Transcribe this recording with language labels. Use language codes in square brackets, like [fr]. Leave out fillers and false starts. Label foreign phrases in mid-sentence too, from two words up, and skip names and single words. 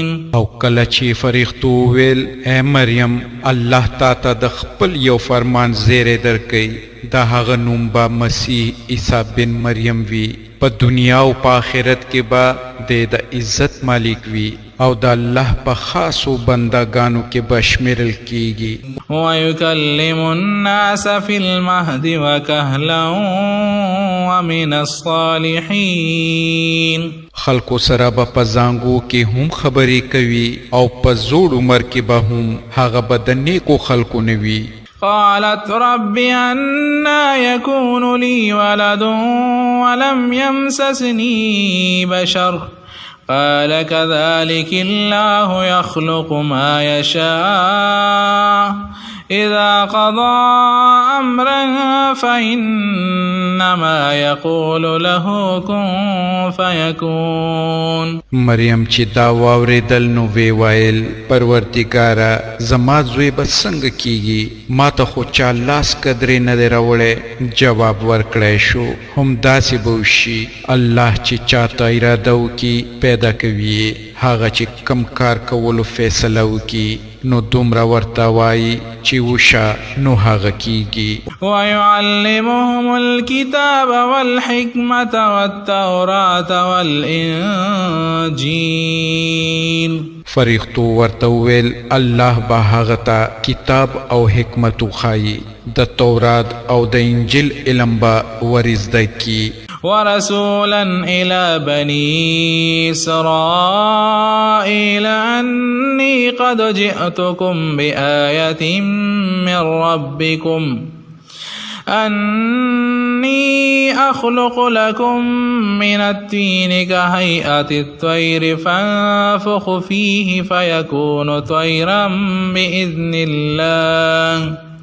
[ps] او کله چې فرښتو ویل اے مریم الله تا ته د خپل یو فرمان زیری درکوي، د هغه نوم به مسیح عیسی بن مریم وي، په دنیا او په آخرت کې به د عزت مالک وي او د الله په خاصو بندگانو کې به شمیرل کیږي. [ar] ويكلم الناس في المهد وكهلا ومن الصالحين. [ps] خلکو سره به په زانګو کې هم خبرې کوي او په زوړ عمر کې به هم هغه به د نیکو خلکو نه وي. [ar] قالت رب أنا يكون لي ولد ولم يمسسني بشر قال كذلك الله يخلق ما يشاء إذا قضى أمرا فإنما يقول له كن فيكون. [ps] مریم چې دا واورېدل نو وی ویل پروردګاره زما زوی به څنګه کیږي ما ته خو چا لاس قدرې نه دی راوړی. جواب ورکړی شو هم داسې به وشي الله چې چاته اراده وکړي پیدا کوي هغه چې کم کار کولو فیصله وکړي نو دومره ورته وایي چې وشه نو هغه کیږي. [ar] ويعلمهم الكتاب والحكمة والتوراة والإنجيل. [ps] فرښتو ورته وویل الله به هغه ته کتاب او حکمت وښایي د تورات او د انجیل علم به ور زده کړي. [ar] ورسولا إلى بني إسرائيل أني قد جئتكم بآية من ربكم أني أخلق لكم من الطين كهيئة الطير فانفخ فيه فيكون طيرا بإذن الله